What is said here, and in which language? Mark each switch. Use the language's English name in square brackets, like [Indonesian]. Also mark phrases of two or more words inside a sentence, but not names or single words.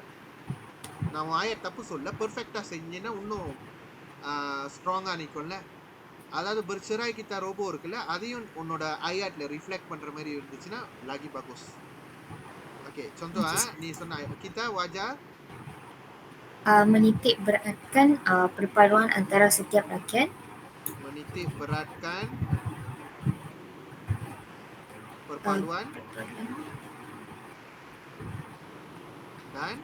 [Tamil] நான் உன் ஆயட் தப்பு சொல்ல, பெர்ஃபெக்டா செஞ்சேன்னா இன்னும் ஸ்ட்ராங்கா நிக்கும்ல. அதாவது [Malay] bercerai kita roboh [Tamil] இருக்குல்ல, அதையும் உன்னோட ஆயட்ல ரிஃப்ளெக்ட் பண்ற மாதிரி இருந்துச்சுன்னா [Malay] lagi bagus. Okay, contoh ni சொன்ன kita wajar menitik beratkan perpaduan antara setiap rakyat. Menitik beratkan perpaduan dan